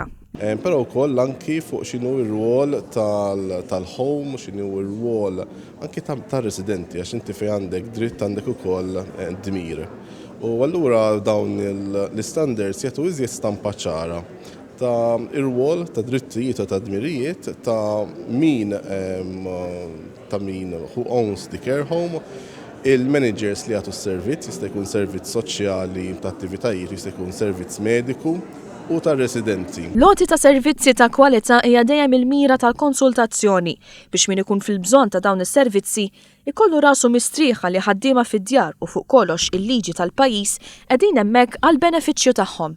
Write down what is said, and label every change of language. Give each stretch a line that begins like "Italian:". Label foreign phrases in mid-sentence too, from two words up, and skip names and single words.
Maltese: Però wkoll anki fuq x'inhu r-rwol tal-home, x'inhu r-rwol anki tar-residenti għax inti fejn għandek dritt għandek ukoll dmir. U allura dawn l-standards jagħtu iżjed stampa ċara ta' ir-rwol ta' drittijiet u ta' dmirijiet ta' min
English: who owns the care home,
Maltese: il-managers li għatu s-servizz, jista' jkun servizz soċjali ta' attivitajiet, jista' jkun servizz mediku u ta' residenti. Loti ta' servizzi ta' kwalità hija dejjem il-mira tal-konsultazzjoni biex min ikun fil-bżonn ta' dawn is-servizzi ikollu rasu mistrieħa li ħaddiema fid-djar u fuq kollox il-liġi tal-pajjiż qegħdin hemmhekk għall-benefiċċju tagħhom.